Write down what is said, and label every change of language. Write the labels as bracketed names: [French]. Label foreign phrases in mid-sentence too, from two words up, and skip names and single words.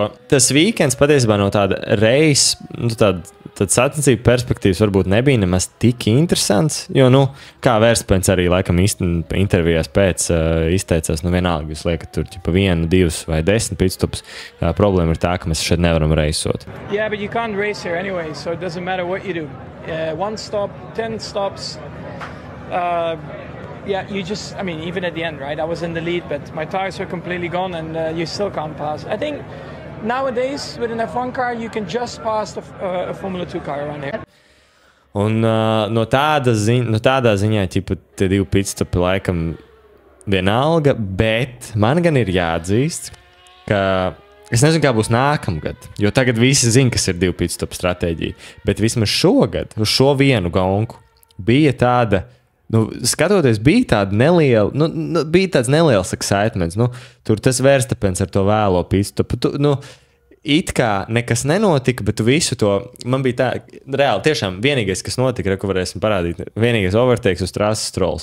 [Latvian] Tas weekends patiesībā no tāda reis, nu, tāda sacensību perspektīvas varbūt nebija nemaz tik interesants, jo, nu, kā Verstapens arī laikam intervijās pēc izteicās, nu, vienalga, jūs liekat tur, ķipa 1, 2 vai 10 pitstops, problēma ir tā, ka mēs šeit nevaram reisot. [English] Yeah, but you can't race here anyway, so it doesn't matter what you do. 1 stop, 10 stops, yeah, you just, I mean, even at the end, right? I was in the lead, but my tires were completely gone and you still can't pass. I think nowadays, with an F1 car, you can just pass a Formula 2 car around here. [Latvian] Un no tādā ziņā, ķipa, tie 2 pitstopi laikam vienalga, bet man gan ir jāatzīst, ka es nezinu, kā būs nākamgad, jo tagad visi zina, kas ir 2 pitstopu stratēģija, bet vismaz šogad, uz šo vienu gonku, bija tāda, nu, skatoties, bija tāda neliela, nu, bija tāds neliels excitements, nu, tur tas Verstapens ar to vēlo pitstopu, nu, it kā nekas nenotika, bet tu visu to, man bija tā, reāli, tiešām vienīgais, kas notika, ko varēsim parādīt, vienīgais overtakes uz trases Strolls.